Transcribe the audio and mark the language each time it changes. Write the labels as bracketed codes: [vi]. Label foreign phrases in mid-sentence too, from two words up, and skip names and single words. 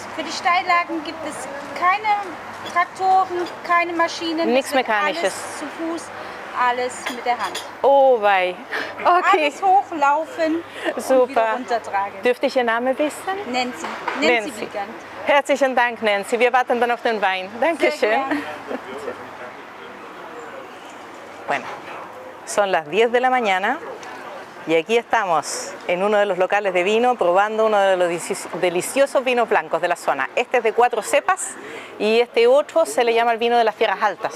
[de] Für die Steillagen gibt es keine Traktoren, keine Maschinen. Nichts Es wird Mechanisches. Alles zu Fuß, alles mit der Hand. Oh wei. Okay, Alles hochlaufen und wieder super. runtertragen. Dürfte ich Ihr Name wissen? Nancy. Nancy. Nancy Wiegand. Herzlichen Dank, Nancy. Wir warten dann auf den Wein. Sehr Dankeschön. gern. [es] Bueno, son las 10 de la mañana y aquí estamos en uno de los locales de vino probando uno de los deliciosos vinos blancos de la zona. Este es de 4 cepas y este otro se le llama el vino de las tierras altas.